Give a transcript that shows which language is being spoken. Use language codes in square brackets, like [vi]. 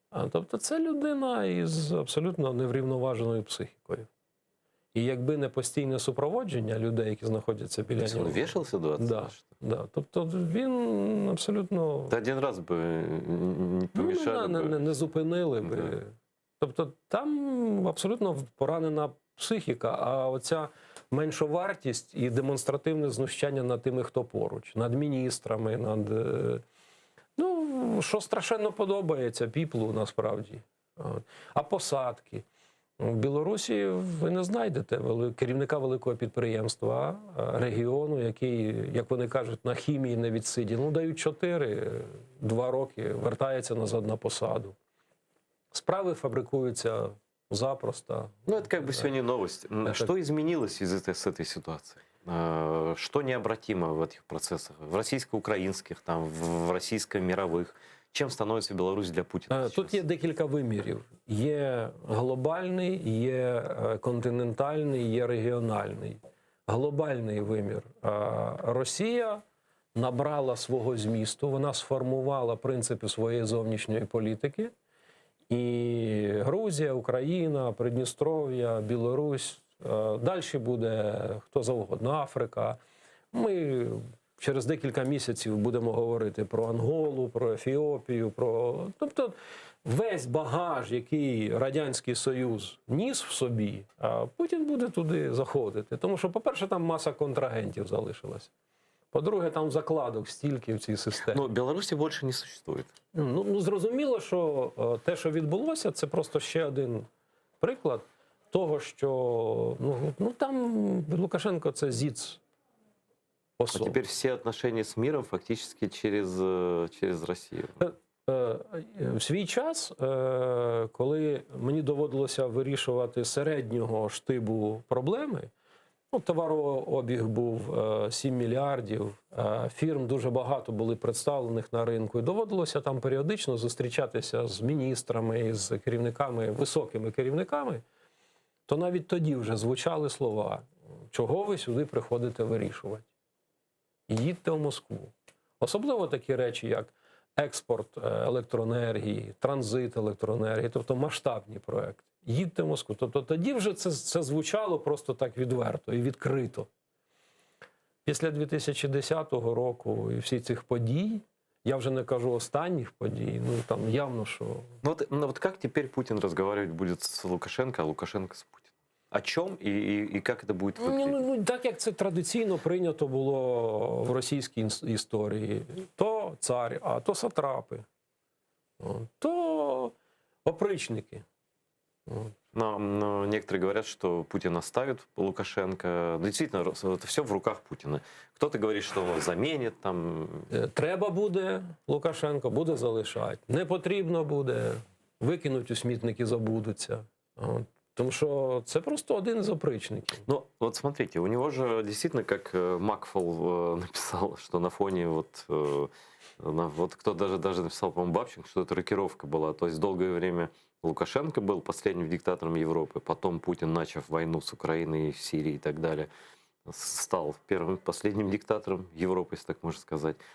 [uk] Тобто це людина із абсолютно неврівноваженою психікою. І якби не постійне супроводження людей, які знаходяться біля [ru] Он [uk] нього. [ru] вешался 20 Да, раз? Что? [uk] да. Тобто він абсолютно... [ru] Да один раз бы не помешали бы. [uk] Не зупинили би. [ru] Да. [uk] Тобто там абсолютно поранена психіка, а оця меншовартість і демонстративне знущання над тими, хто поруч, над міністрами, над... Ну, що страшенно подобається піплу насправді. А посадки. В Білорусі ви не знайдете керівника великого підприємства, регіону, який, як вони кажуть, на хімії не відсидів. Ну, дають 2 роки, вертається назад на посаду. Справи фабрикуються запросто. [ru] Ну, это как бы сегодня новость. Что изменилось с этой ситуации? Что необратимо в этих процессах? В российско-украинских, там, в российско-мировых? [uk] Чим становиться Білорусь для Путіна? Тут є декілька вимірів. Є глобальний, є континентальний, є регіональний. Глобальний вимір. Росія набрала свого змісту, вона сформувала принципи своєї зовнішньої політики. І Грузія, Україна, Придністров'я, Білорусь, далі буде хто завгодно, Африка. Ми через декілька місяців будемо говорити про Анголу, про Ефіопію, тобто весь багаж, який Радянський Союз ніс в собі, Путін буде туди заходити. Тому що, по-перше, там маса контрагентів залишилась. По-друге, там закладок стільки в цій системі. Ну, Білорусі більше не существує. Ну, зрозуміло, що те, що відбулося, це просто ще один приклад того, що ну там Лукашенко – це ЗІЦ. [ru] А теперь все отношения с миром фактически через Россию. [uk] В свій час, коли мені доводилося вирішувати середнього штибу проблеми, товарообіг був 7 мільярдів, фірм дуже багато були представлених на ринку, і доводилося там періодично зустрічатися з міністрами, з керівниками, високими керівниками, то навіть тоді вже звучали слова, чого ви сюди приходите вирішувати. Їдьте в Москву. Особливо такі речі, як експорт електроенергії, транзит електроенергії, тобто масштабні проекти. Їдьте в Москву. Тобто тоді вже це звучало просто так відверто і відкрито. Після 2010 року і всіх цих подій, я вже не кажу останніх подій, там явно, що... [ru] Ну вот как теперь Путин разговаривать будет с Лукашенко, а Лукашенко с Путиным? О чем и как это будет выглядеть? [uk] Так, як це традиційно прийнято було в російській історії. То цар, а то сатрапи, то опричники. [ru] Но некоторые говорят, что Путин оставит Лукашенко. Действительно, это все в руках Путина. Кто-то говорит, что он заменит. Там... [uk] Треба буде Лукашенко, буде залишати. Не потрібно буде, викинуть у смітник і забудуться. Тому що це просто один з опричників. [ru] Ну, вот смотрите, у него же действительно, как Макфол написал, что на фоне вот кто даже написал, по-моему, Бабченко, что это рокировка была. То есть долгое время Лукашенко был последним диктатором Европы, потом Путин, начав войну с Украиной, Сирией и так далее, стал первым, последним диктатором Европы, если так можно сказать.